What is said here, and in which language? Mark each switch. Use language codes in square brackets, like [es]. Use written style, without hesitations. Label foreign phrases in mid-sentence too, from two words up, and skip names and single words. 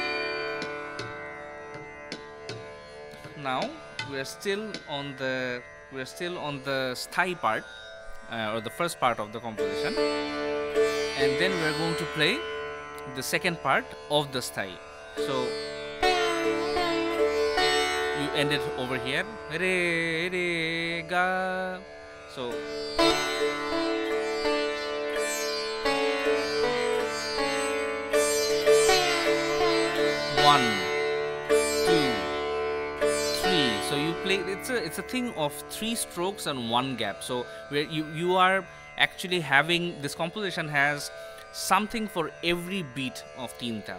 [en] Now we are still on the sthayi part, or the first part of the composition, and then we are going to play the second part of the sthayi. So you end it over here, re, re, ga. So one, 2, 3. So you play. It's a thing of 3 strokes and 1 gap. So where you are actually having this composition has something for every beat of teen tal.